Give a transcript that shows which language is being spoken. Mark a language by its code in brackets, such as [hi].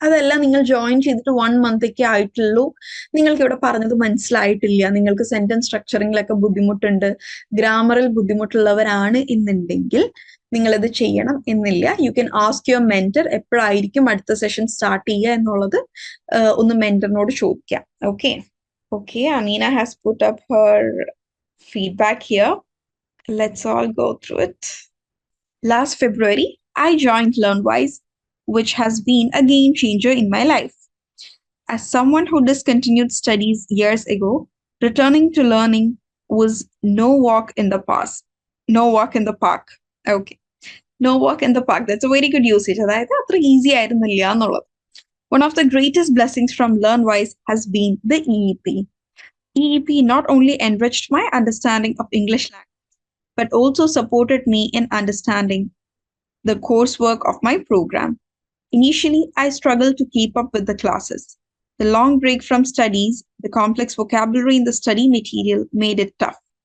[ml] അതല്ല നിങ്ങൾ ജോയിൻ ചെയ്തിട്ട് 1 month ആയിട്ടുള്ളൂ, നിങ്ങൾക്ക് ഇവിടെ പറഞ്ഞത് മനസ്സിലായിട്ടില്ല, നിങ്ങൾക്ക് സെന്റൻസ് സ്ട്രക്ചറിങ്ങിലൊക്കെ ബുദ്ധിമുട്ടുണ്ട്, ഗ്രാമറിൽ ബുദ്ധിമുട്ടുള്ളവരാണ് എന്നുണ്ടെങ്കിൽ നിങ്ങളിത് ചെയ്യണം എന്നില്ല. [en] you can ask your mentor [ml] എപ്പോഴായിരിക്കും അടുത്ത സെഷൻ സ്റ്റാർട്ട് ചെയ്യുക എന്നുള്ളത് ഒന്ന് മെന്ററിനോട് ചോദിക്കാം. Okay. [en] Okay, Amina has put up her feedback here. Let's all go through it. Last February, I joined LearnWise, which has been a game changer in my life. As someone who discontinued studies years ago, returning to learning was no walk in the past. No walk in the park. Okay. No walk in the park. That's a very good usage. [ml] അതായത് അത്ര easy ആയിരുന്നില്ല എന്നുള്ളത്. [en] One of the greatest blessings from LearnWise has been the EEP. EEP not only enriched my understanding of English language, but also supported me in understanding the coursework of my program. Initially, I struggled to keep up with the classes. The long break from studies, the complex vocabulary in the study material made it tough.